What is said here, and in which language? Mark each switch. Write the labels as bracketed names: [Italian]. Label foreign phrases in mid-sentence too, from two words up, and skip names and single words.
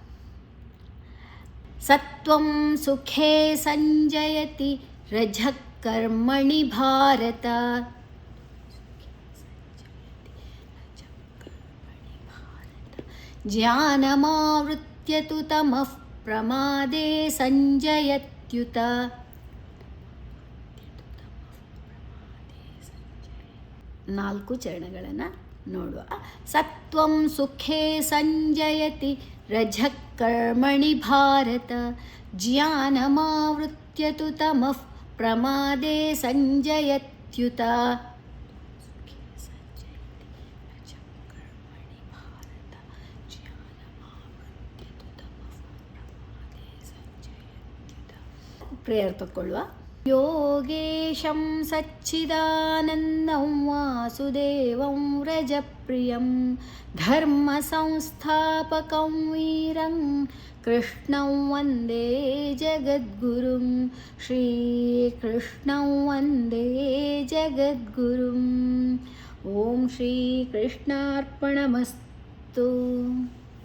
[Sanskrit] ಸತ್ವಂ ಸುಖೇ ಸಂಜಯತಿ ರಜಃ ಕರ್ಮಣಿ ಭಾರತ ಜ್ಞಾನಮಾವೃತ್ಯ ತು ತಮಃ ಪ್ರಮಾದೇ ಸಂಜಯತ್ಯುತ. [Kannada] ನಾಲ್ಕು ಚರಣಗಳನ್ನು ನೋಡುವ. [Sanskrit] ಸತ್ವಂ ಸುಖೇ ಸಂಜಯತಿ ರಜಃ ಕರ್ಮಣಿ ಭಾರತ ಜ್ಞಾನಮಾವೃತ್ಯ संजयत्यतु तमः प्रमादे संजयत्युत [Kannada] ಪ್ರೇಯರ್ ತಗೊಳ್ಳುವ. [Sanskrit] ಯೋಗೇಶಂ ಸಚ್ಚಿದಾನಂದಂ ವಾಸುದೇವಂ ವ್ರಜಪ್ರಿಯಂ ಧರ್ಮ ಸಂಸ್ಥಾಪಕಂ ವೀರಂ ಕೃಷ್ಣಂ ವಂದೇ ಜಗದ್ಗುರುಂ ಶ್ರೀಕೃಷ್ಣಂ ವಂದೇ ಜಗದ್ಗುರುಂ. ಓಂ ಶ್ರೀಕೃಷ್ಣಾರ್ಪಣಮಸ್ತು.